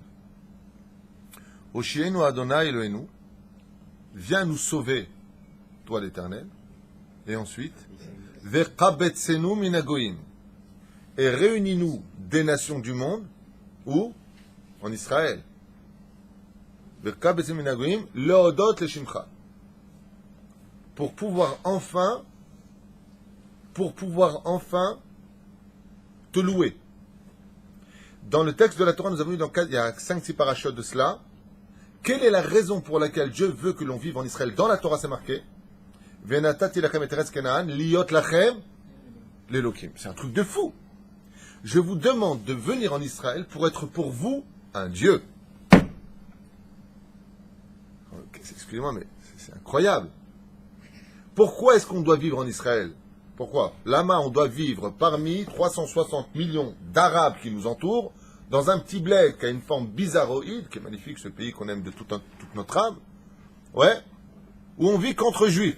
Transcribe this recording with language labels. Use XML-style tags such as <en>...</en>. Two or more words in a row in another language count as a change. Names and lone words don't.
<he>הושיענו אדני אלהינו,</he> <fr>viens nous sauver, toi l'Éternel. Et ensuite,</fr> <he>וקבצנו מן הגוים,</he> <fr>et réunis-nous des nations du monde, où? En Israël.</fr> <he>וקבצנו מן הגוים להודות לשמך.</he> <fr>Pour pouvoir enfin te louer. Dans le texte de la Torah, nous avons vu il y a 5-6 parachutes de cela. Quelle est la raison pour laquelle Dieu veut que l'on vive en Israël? Dans la Torah, c'est marqué</fr> <he>ונתתי לכם את ארץ כנען להיות לכם לאלהים.</he> <fr>C'est un truc de fou. Je vous demande de venir en Israël pour être pour vous un Dieu. Excusez-moi, mais c'est incroyable. Pourquoi est-ce qu'on doit vivre en Israël? Pourquoi? Là-bas, on doit vivre parmi 360 millions d'Arabes qui nous entourent dans un petit bled qui a une forme bizarroïde, qui est magnifique, ce pays qu'on aime de toute notre âme, ouais, où on vit qu'entre juifs.</fr>